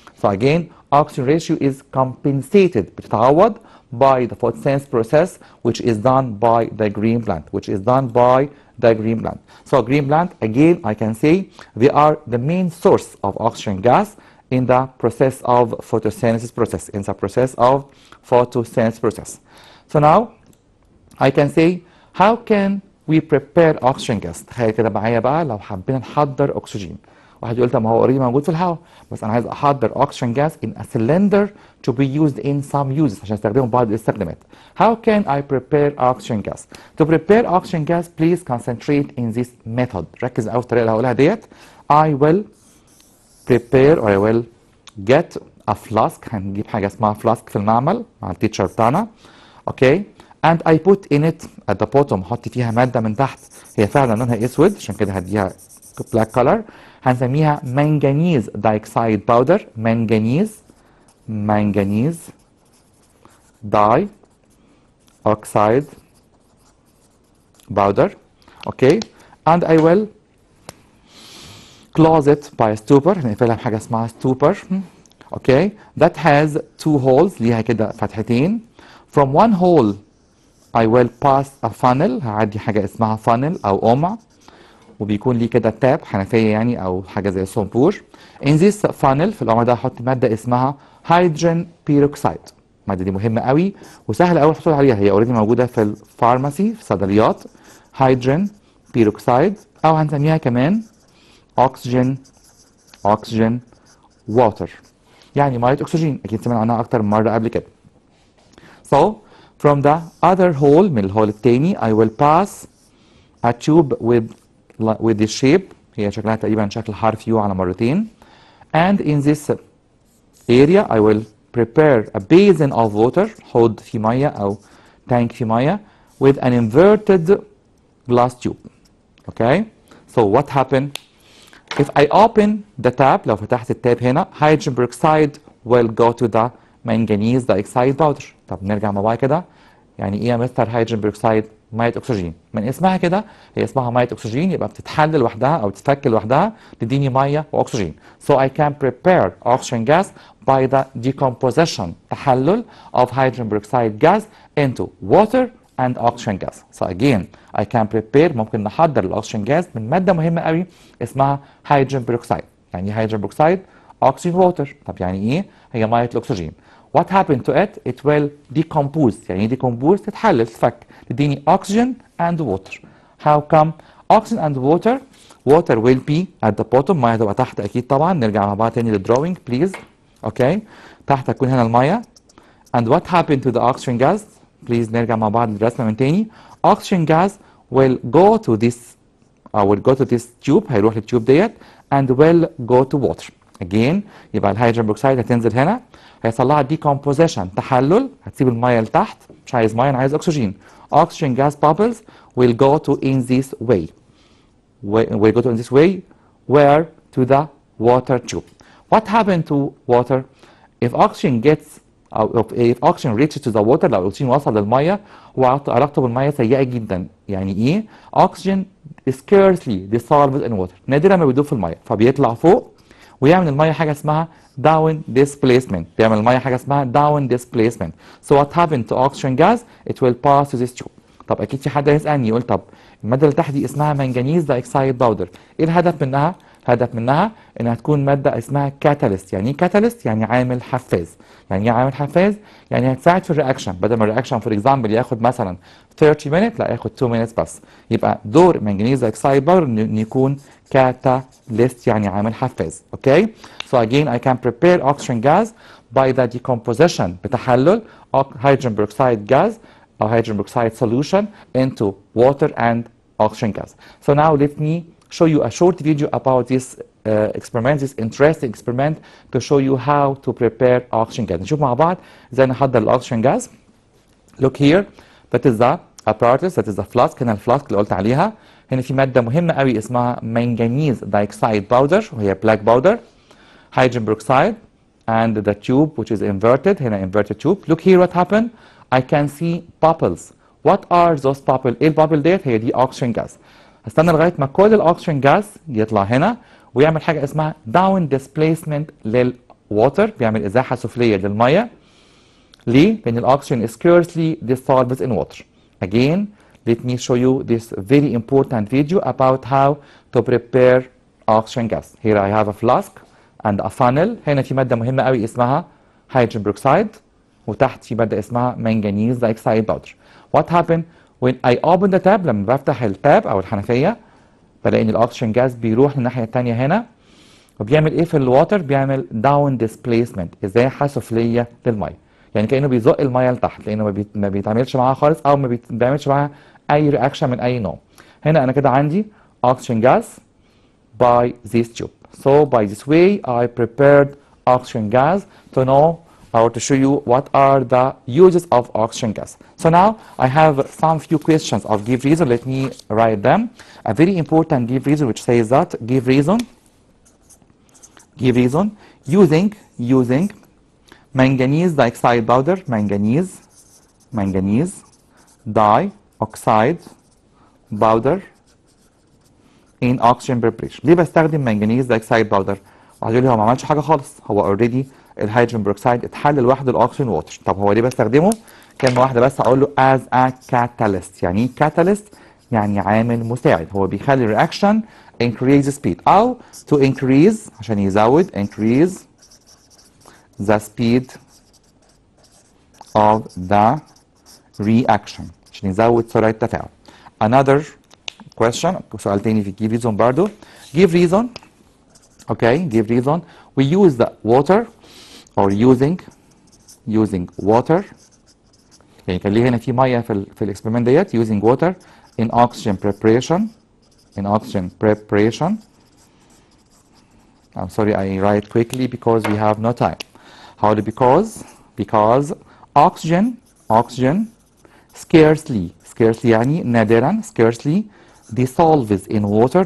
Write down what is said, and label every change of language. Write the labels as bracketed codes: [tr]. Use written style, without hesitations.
[en] So again oxygen ratio is compensated [ar] بتتعوض [en] by the photosynthesis process which is done by the green plant the green plant. So green plant again I can say they are the main source of oxygen gas in the process of photosynthesis process. So now I can say how can we prepare oxygen gas. [ar] تخيل كده معايا بقى لو حبينا نحضر اكسجين. واحد يقول طب ما هو اوريدي موجود في الهواء بس انا عايز احضر [en] oxygen gas in a cylinder to be used in some uses [ar] عشان استخدمه بعض الاستخدامات. [en] How can I prepare oxygen gas? To prepare oxygen gas please concentrate in this method. [ar] ركز قوي في الطريقه اللي هقولها ديت. [en] I will prepare or I will get a flask. [ar] هنجيب حاجه اسمها flask في المعمل مع التيتشر بتاعنا. [en] Okay and I put in it at the bottom. [ar] احط فيها ماده من تحت هي فعلا لونها اسود عشان كده هديها [en] black color. هنسميها manganese dioxide powder. manganese dioxide powder. Okay and I will close it by a stopper. [ar] هنقفلها بحاجه اسمها stopper. [en] Okay that has 2 holes. [ar] ليها كده فتحتين. [en] From one hole I will pass a funnel. [ar] هعدي حاجه اسمها funnel او قمع وبيكون ليه كده تاب حنفيه يعني او حاجه زي الصنبور. [en] In this funnel [ar] في القمع ده هحط ماده اسمها hydrogen peroxide. الماده دي مهمه قوي وسهل قوي الحصول عليها. هي اوريدي موجوده في الفارماسي في الصيدليات. [en] hydrogen peroxide [ar] او هنسميها كمان [en] oxygen water. [ar] يعني ميه اكسجين، اكيد سمعنا عنها اكتر من مره قبل كده. [en] So from the other hole، [ar] من الهول التاني [en] I will pass a tube with this shape، [ar] هي شكلها تقريبا شكل حرف يو على مرتين. [en] And in this area I will prepare a basin of water، [ar] حوض فيه ميه او تانك فيه ميه [en] with an inverted glass tube. Okay, so what happened if I open the tap؟ [ar] لو فتحت التاب هنا [en] hydrogen peroxide will go to the manganese dioxide powder. [ar] طب نرجع مع بعض كده، يعني ايه يا مستر هيدروجين بيروكسيد؟ ميه اكسجين، من اسمها كده هي اسمها ميه اكسجين، يبقى بتتحلل لوحدها او تتفك لوحدها تديني ميه واكسجين. [en] So I can prepare oxygen gas by the decomposition، [ar] تحلل [en] of hydrogen peroxide gas into water and oxygen gas. So again I can prepare، [ar] ممكن نحضر الاكسجين جاز من ماده مهمه قوي اسمها هيدروجين بيروكسيد. يعني ايه هيدروجين بيروكسيد؟ [en] oxygen water. [ar] طب يعني ايه؟ هي ميه الاكسجين. [en] What happened to it? It will decompose. [ar] يعني ايه [en] decompose؟ [ar] تتحلل تتفك تديني [en] oxygen and water. How come? Oxygen and water. Water will be at the bottom، [ar] ميه هتبقى تحت اكيد طبعا. نرجع مع بعض تاني للدروينج بليز. اوكي، تحت هتكون هنا الميه. [en] And what happened to the oxygen gas? [ar] بليز نرجع مع بعض للرسمه من تاني. [en] Oxygen gas will go to this will go to this tube، [ar] هيروح للتيوب ديت [en] and will go to water. [ar] Again يبقى الهيدروجين بروكسيد هتنزل هنا، هيحصل لها decomposition تحلل، هتسيب الميه لتحت، مش عايز ميه انا عايز اكسجين. [en] Oxygen gas bubbles will go to in this way. Will go to in this way where to the water tube. What happened to water? If oxygen gets if oxygen reaches to the water، [ar] لو الاكسجين وصل للميه وعلاقته بالميه سيئه جدا. يعني ايه؟ [en] oxygen scarcely dissolves in water، [ar] نادرا ما بيدوب في الميه، فبيطلع فوق ويعمل الميه حاجه اسمها down displacement، بيعمل الميه حاجه اسمها down displacement. [en] So what happened to oxygen gas? It will pass to this tube. [ar] طب اكيد في حد هيسالني يقول طب الماده اللي تحت دي اسمها منجنيز دايكسايد باودر، ايه الهدف منها؟ الهدف منها انها تكون ماده اسمها كاتاليست. يعني ايه كاتاليست؟ يعني عامل حفاز. يعني ايه عامل حفاز؟ يعني هتساعد في الرياكشن، بدل ما الرياكشن فور اكزامبل ياخد مثلا 30 minutes لا ياخد 2 minutes بس. يبقى دور منجنيز دايكسايد باودر ان يكون كاتاليست، يعني عامل حفاز. [en] okay, so again I can prepare oxygen gas by the decomposition، [ar] بتحلل [en] hydrogen peroxide gas or hydrogen peroxide solution into water and oxygen gas. So now let me show you a short video about this experiment, this interesting experiment to show you how to prepare oxygen gas. [ar] نشوف مع بعض ازاي نحضر الاكسجين gas. [en] Look here, that is the apparatus, that is the flask. [ar] هنا الفلاسك اللي قلت عليها. هنا في مادة مهمة قوي اسمها [en] manganese dioxide powder وهي black powder, hydrogen peroxide and the tube which is inverted. هنا inverted tube. Look here what happened. I can see bubbles. What are those bubbles? [ar] ايه البابل ديت؟ هي دي oxygen gas. هستنى لغايه ما كل الاكسجين جاز يطلع هنا ويعمل حاجه اسمها داون ديسبيسمنت للووتر، بيعمل ازاحه سفليه للميه. ليه؟ لان الاكسجين [en] scarcely dissolves in water. Again, let me show you this very important video about how to prepare oxygen gas. Here I have a flask and a funnel. [ar] هنا في ماده مهمه قوي اسمها hydrogen peroxide وتحت في ماده اسمها manganese dioxide powder. [en] What happened when I open the tap؟ [ar] لما بفتح التاب او الحنفيه بلاقي ان الاكسجين جاز بيروح للناحيه الثانيه هنا وبيعمل ايه في الواتر؟ بيعمل داون ديسبيسمنت، ازاحه سفليه للميه. يعني كانه بيزق الميه لتحت لانه ما بيتعاملش معاها خالص او ما بيعملش معاها اي رياكشن من اي نوع. هنا انا كده عندي [en] oxygen gas by this tube. So by this way I prepared oxygen gas to know or to show you what are the uses of oxygen gas. So now I have some few questions of give reason. Let me write them. A very important give reason which says that give reason using manganese dioxide powder, manganese dioxide powder in oxygen preparation. [ar] ليه بستخدم manganese dioxide powder؟ واحد يقول لي هو ما عملش حاجه خالص، هو اوريدي الهيدروجين بروكسيد اتحلل لوحده الاكسجين ووتر. طب هو ليه بستخدمه؟ كلمه واحده بس اقول له [en] as a catalyst. [ar] يعني ايه catalyst؟ يعني عامل مساعد، هو بيخلي الرياكشن [en] increase speed [ar] او [en] to increase [ar] عشان يزود [en] increase the speed of the reaction [ar] عشان يزود سرعه التفاعل. [en] Another question، [ar] سؤال تاني في [en] give reason [ar] برضه. [en] Give reason. Okay, give reason. We use the water or using water. [ar] يعني كان ليه هنا في ميه في الاكسبيرمنت ديت [en] using water in oxygen preparation. I'm sorry I write quickly because we have no time. How? Because oxygen scarcely [ar] يعني نادرا [en] scarcely dissolves in water.